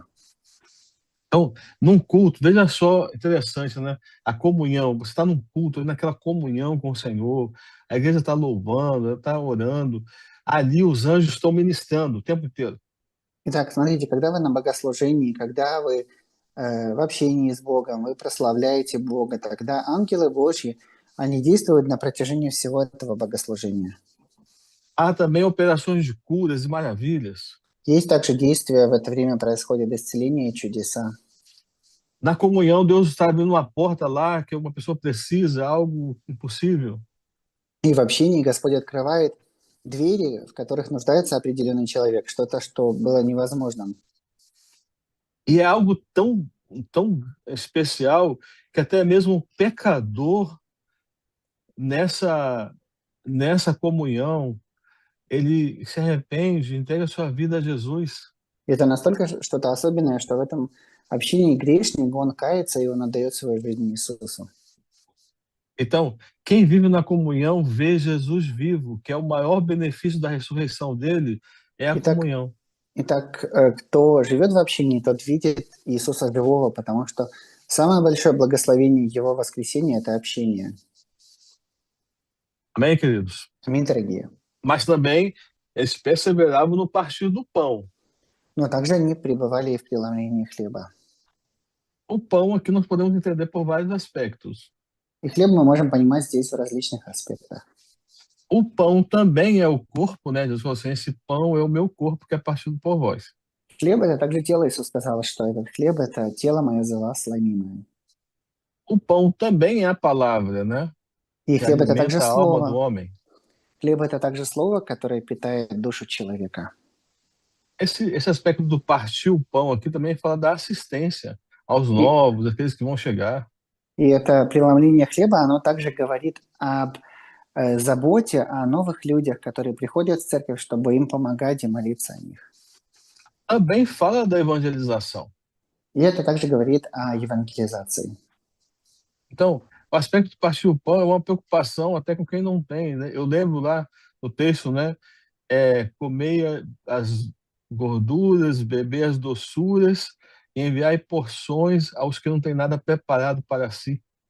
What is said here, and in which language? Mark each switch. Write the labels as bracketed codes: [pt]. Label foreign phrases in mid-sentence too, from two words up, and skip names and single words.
[pt] Então, num culto, veja só, interessante, né? A comunhão, você está num culto, naquela comunhão com o Senhor, a igreja está louvando, está orando, ali os anjos estão ministrando o tempo inteiro. [ru] Итак, смотрите, когда вы на богослужении, когда вы в общении с Богом, вы прославляете Бога, тогда ангелы Божьи, они действуют на протяжении всего этого богослужения. [pt] Há também operações de curas e maravilhas. [ru] Есть также действия, в это время происходят исцеления и чудеса. [pt] Na comunhão, Deus está abrindo uma porta lá que uma pessoa precisa, algo impossível. [ru] И в общении Господь открывает двери, в которых нуждается определенный человек, что-то, что было невозможным. [pt] E é algo tão especial que até mesmo o pecador nessa comunhão, ele se arrepende, entrega sua vida a Jesus. [ru] И это настолько что-то особенное, что в этом общении грешник, он кается, и он отдает свою жизнь Иисусу. [pt] Então, quem vive na comunhão vê Jesus vivo, que é o maior benefício da ressurreição dele, é a [ru] Итак, [pt] comunhão. [ru] Итак, кто живет в общении, тот видит Иисуса живого, потому что самое большое благословение Его воскресения – это общение. [pt] Amém, queridos? [ru] Аминь, дорогие. [pt] Mas também eles perseveravam no partir do pão. [ru] Но также они пребывали и в преломлении хлеба. [pt] O pão aqui nós podemos entender por vários aspectos. [ru] И хлеб мы можем понимать здесь в различных аспектах. [pt] O pão também é o corpo, né? Jesus falou assim, esse pão é o meu corpo que é partido por vós. [ru] Хлеб – это также тело. Иисус сказал, что этот хлеб – это тело мое за вас сломимое. [pt] O pão também é a palavra, né? [ru] И [pt] Que [ru] хлеб – это также [pt] alimenta a alma do [ru] слово. [pt] homem. [ru] Хлеб – это также слово, которое питает душу человека. [pt] Esse aspecto do partir o pão aqui também fala da assistência aos [ru] И, [pt] novos, aqueles que vão chegar. [ru] и это преломление хлеба, оно также говорит об заботе о новых людях, которые приходят в церковь, чтобы им помогать и молиться о них. [pt] Também fala da evangelização. [ru] И это также говорит о евангелизации. [pt] Então, o aspecto de partir o pão é uma preocupação até com quem não tem, né? Eu lembro lá no texto, né? Comer as gorduras, beber as doçuras e enviar porções aos que não têm nada preparado para si.